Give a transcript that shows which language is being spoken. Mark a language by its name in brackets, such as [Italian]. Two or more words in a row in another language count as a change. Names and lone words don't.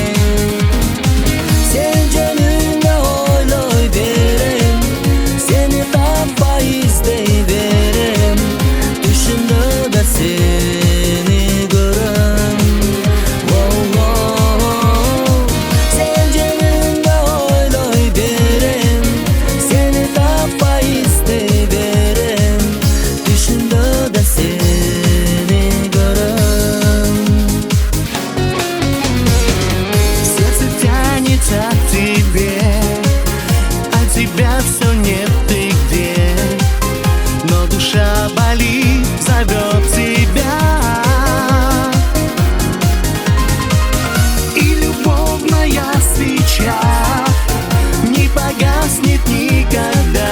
[Kyrgyz] Сен жөнүндө ойлой берем, сени таппай издей берем, түшүмдө да сени көрөм. Сен жөнүндө ойлой берем, сени таппай издей берем, түшүмдө да сени көрөм. [Russian] Сердце тянется к тебе, а тебя все нет нигде. Но душа болит, зовет тебя. И любовная свеча не погаснет никогда.